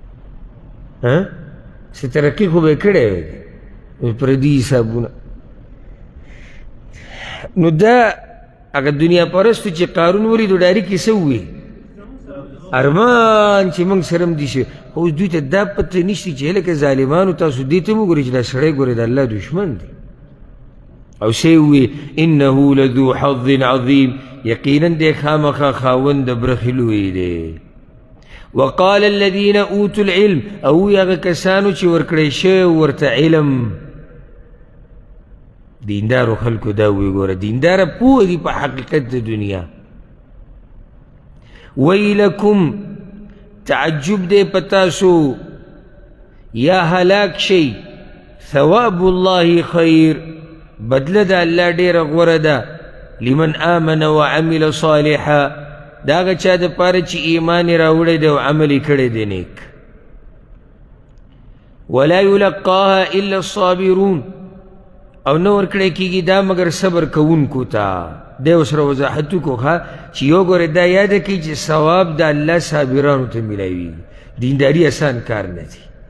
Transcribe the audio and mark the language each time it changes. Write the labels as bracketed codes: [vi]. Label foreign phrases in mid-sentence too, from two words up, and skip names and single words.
[ps] څه ترقي خو به یې کړی وې پردي حسابونه نو دا هغه دنیا پرستو چې قارون ولیدو ډایرکټ یې څه وویل ارمان چې موږ سره هم دي شي خو اوس دوی ته دا پته نشته چې هلکه ظالمانو تاسو دې ته مو ګورئ چې دا سړی ګورئ د الله دشمن دی او څه یې وویل [ar] انه لذو حظ عظیم [ps] یقینا دی خامخا خاوند د برخې لوی دی [ar] وقال الذين اوتوا العلم [ps] او هغه کسانو چې ورکړی شوی ورته علم دیندارو خلکو دا وی ګوره دینداره پوه دي په حقیقت د دنیا ویلکم تعجب دی په تاسو یا هلاک شئ [ar] ثواب الله خیر [ps] بدله د الله ډېره غوره ده [ar] لمن آمن وعمل صالحا [ps] دا هغه چا دپاره چې ایمان یې راوړی دی او عمل یې کړی دی نیک [ar] ولا یلقاها الا الصابرون [ps] او نه ورکړی کېږي دا مګر صبر کوونکو ته دی ورسره وضاحت وکړو ښه چې یو ګورې دا یاده کړئ چې ثواب د الله صابرانو ته میلاویږي دینداري اسان کار نه دی